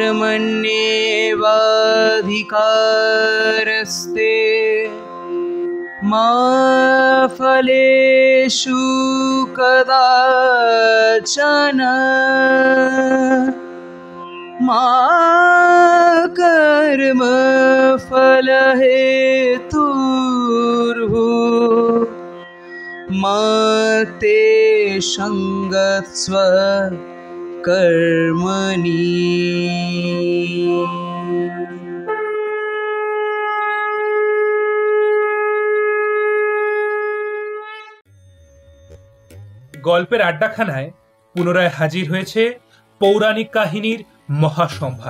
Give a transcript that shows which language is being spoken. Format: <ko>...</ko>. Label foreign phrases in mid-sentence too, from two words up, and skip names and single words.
<sa>कर्मण्येवाधिकारस्ते मा फलेषु कदाचन मा कर्मफलहेतुर्भुः मा ते सङ्गस्व कर्मणि।</sa> <bn>গল্পের আড্ডাখানায় পুনরায় হাজির হয়েছে পৌরাণিক কাহিনীর মহাসম্ভার।</bn>